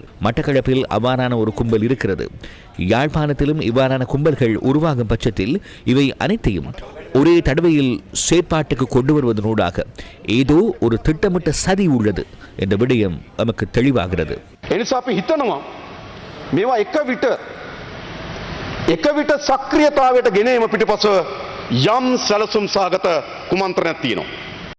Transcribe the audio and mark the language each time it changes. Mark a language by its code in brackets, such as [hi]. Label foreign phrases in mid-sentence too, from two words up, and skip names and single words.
[ta] மட்டக்களப்பில் அவ்வாறான ஒரு கும்பல் இருக்கிறது. யாழ்ப்பாணத்திலும் இவ்வாறான கும்பல்கள் உருவாகும் பட்சத்தில் இவை அனைத்தையும் ஒரே தடவையில் செயற்பாட்டுக்கு கொண்டு வருவதனூடாக ஏதோ ஒரு திட்டமிட்ட சதி உள்ளது என்ற விடயம் நமக்கு தெளிவாகிறது. [si] එක විට සක්‍රියතාවයට ගෙන එම පිටපස යම් සැලසුම් සහගත කුමන්ත්‍රණයක් තියෙනවා.